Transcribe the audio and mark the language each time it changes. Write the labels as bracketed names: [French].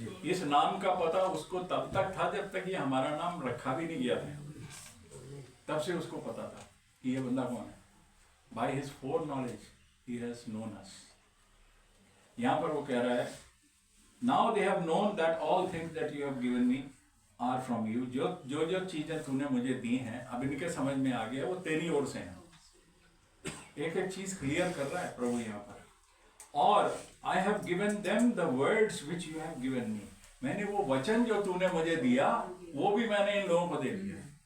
[Hindi] इस नाम का पता उसको तब तक था जब तक ये हमारा नाम रखा भी नहीं गया था। तब से उसको पता था कि ये बंदा कौन है। [English] By his foreknowledge he has known us। [Hindi] यहाँ पर वो कह रहा है [English] Now they have known that all things that you have given me are from you। [Hindi] जो चीजें तूने मुझे दी हैं अब इनके समझ में आ गया वो तेरी ओर से हैं। एक एक चीज क्लियर कर रहा है प्रभु यहाँ पर। और [English] I have given them the words which you have given me। [Hindi] मैंने वो वचन जो तूने मुझे दिया वो भी मैंने इन लोगों को दे दिया।